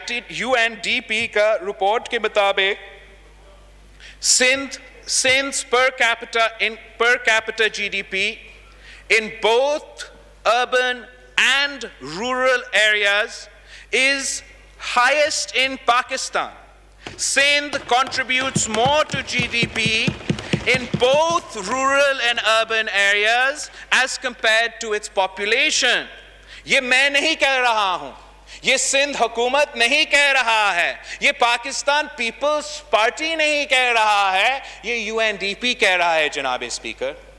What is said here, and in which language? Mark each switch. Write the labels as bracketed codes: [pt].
[ur] You N D P کا report کے مطابق [en] Sindh per capita GDP in both urban and rural areas is highest in Pakistan. Sindh contributes more to GDP in both rural and urban areas as compared to its population. [ur] یہ میں نہیں کہہ رہا ہوں, یہ سندھ حکومت نہیں کہہ رہا ہے, یہ پاکستان پیپلز پارٹی نہیں کہہ رہا ہے, یہ یو این ڈی پی کہہ رہا ہے جناب اسپیکر.